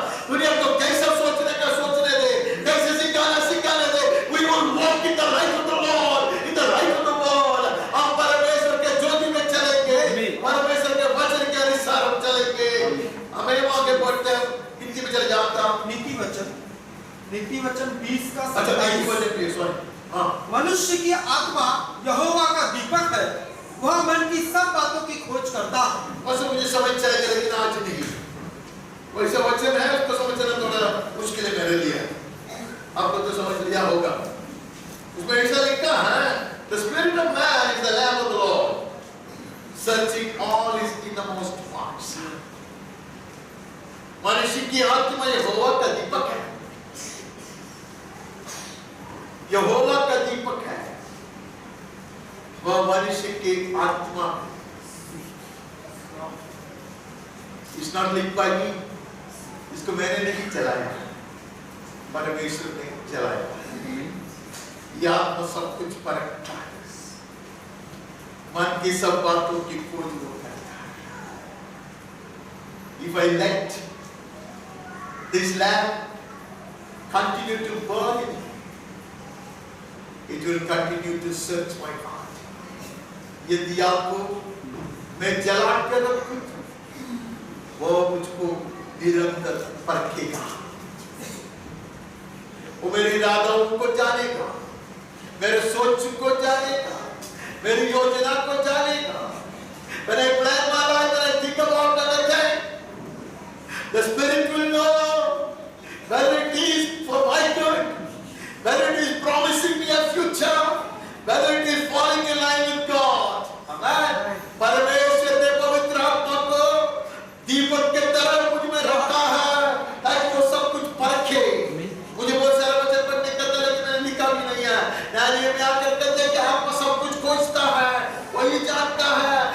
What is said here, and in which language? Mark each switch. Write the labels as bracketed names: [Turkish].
[Hindi] दुनिया को कैसे सोचने का सोचने दे, कैसे सिखाने दे। [English] We will walk in the light of the Lord, in the light of the world. [Hindi] हम परमेश्वर के ज्योति में चलेंगे, परमेश्वर के वचन के अनुसार हम चलेंगे। हमें आगे बढ़ते हैं, हिंदी में चले जाता नीति वचन 20 का 27। मनुष्य की आत्मा यहोवा का दीपक है, वह मन की सब बातों की खोज करता है। बस मुझे समझ चलेगा, लेकिन आज नहीं। वैसे वचन है, उसको समझना थोड़ा मुश्किल है मेरे लिए, आपको तो समझ लिया होगा। उसमें ऐसा लिखा है, [English] The spirit of man is the lamp of the Lord, searching all his innermost parts. [Hindi] मनुष्य की आत्मा यहोवा का दीपक है, यहोवा का दीपक है, वह मनुष्य की आत्मा। [English] It's not lit by me, [Hindi] इसको मैंने नहीं चलाया, परमेश्वर ने चलाया। यह आत्मा सब कुछ परखता है, मन की सब बातों की खोज वो करता है। [English] If I let this lamp continue to burn in me, it will continue to search my heart. [Hindi] यदि आपको मैं जला के रखूं, वो मुझको निरंतर परखेगा, वो मेरे इरादों को जानेगा, मेरे सोच को जानेगा, मेरी योजना को जानेगा। [English] When I plan my life and I think about anything, the Spirit will know whether it is for my good, whether it is promising me a future, whether it is falling in line with God. Amen. [Hindi] परमेश्वर ने पवित्र आत्मा को दीपक के तरह मुझ में रखा है, ताकि वो सब कुछ परखे। मुझे बहुत सारे वचन पढ़ने का था, लेकिन मैंने लिखा भी नहीं है। यानी ये आकर कहते हैं कि आत्मा सब कुछ खोजता है, वही जानता है।